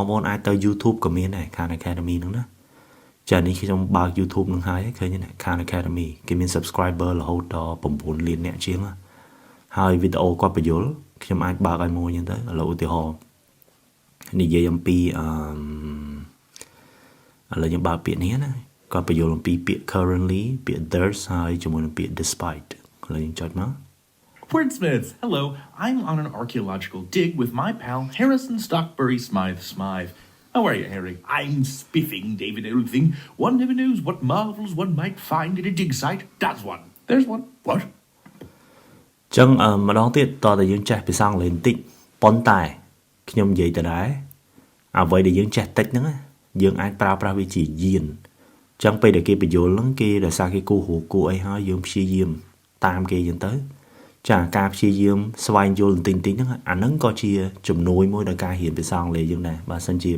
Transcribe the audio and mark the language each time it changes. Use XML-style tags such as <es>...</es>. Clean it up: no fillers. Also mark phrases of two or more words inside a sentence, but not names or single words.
<km>ប្អូនអាចទៅ YouTube ក៏មានដែរ Khan Academy ហ្នឹងណាចានេះខ្ញុំបើក YouTube ហ្នឹងហើយឃើញទេ Khan Academy គេមាន subscriber រហូតដល់9លានអ្នកជាងហើយវីដេអូគាត់បញ្យលខ្ញុំអាចបើកឲ្យមួយអញ្ចឹងទៅឥឡូវឧទាហរណ៍និយាយអំពីឥឡូវខ្ញុំបើកពាក្យនេះណាគាត់បញ្យល់អំពីពាក្យ currently ពាក្យ there's ហើយជាមួយនឹងពាក្យ despite ឥឡូវយើងចុចមក</km> <en>Wordsmiths, hello. I'm on an archaeological dig with my pal Harrison Stockbury Smythe. How are you, Harry? I'm spiffing, David Oldthing. One never knows what marvels one might find at a dig site. That's one. There's one. What?</en> <km>ចឹងម្ដងទៀតតើតើយើងចេះភាសាអង់គ្លេសបន្តិចប៉ុន្តែខ្ញុំនិយាយទៅដែរអ្វីដែលយើងចេះតិចហ្នឹងយើងអាចប្រើប្រាស់វាជាយានចឹងពេលដែលគេបញ្យល់ហ្នឹងគេដោយសារគេគូគូអីហើយយើងព្យា យាមតាមគេចឹងទៅចាការព្យាយាមស្វែងយល់បន្តិចហ្នឹងអាហ្នឹងក៏ជាជំនួយមួយដល់ការរៀនភាសាអង់គ្លេសយើងដែរបើសិនជា</km>